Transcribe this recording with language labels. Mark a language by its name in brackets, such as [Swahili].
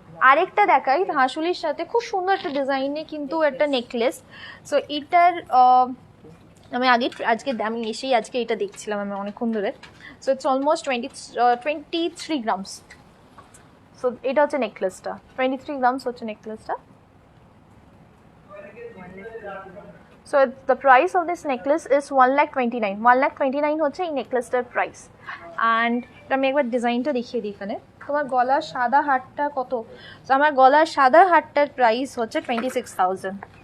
[Bangla] আরেকটা দেখাই হাঁসুলির সাথে, খুব সুন্দর একটা ডিজাইনে কিন্তু একটা নেকলেস। সো এটার আমি আমি এসেই আজকে এটা দেখছিলাম আমি অনেকক্ষণ ধরে। [English] So it's almost 23 grams. [Bangla] So এটা হচ্ছে নেকলেসটা, 23 গ্রামস হচ্ছে নেকলেসটা। [English] So the price of this necklace is 1,29,000 [Bangla] 1,29,000 হচ্ছে এই নেকলেসটার প্রাইস। অ্যান্ড আমি একবার ডিজাইনটা দেখিয়ে দিই এখানে। তোমার গলার সাদা হারটা কত? তো আমার গলার সাদা হারটার প্রাইস হচ্ছে 26,000।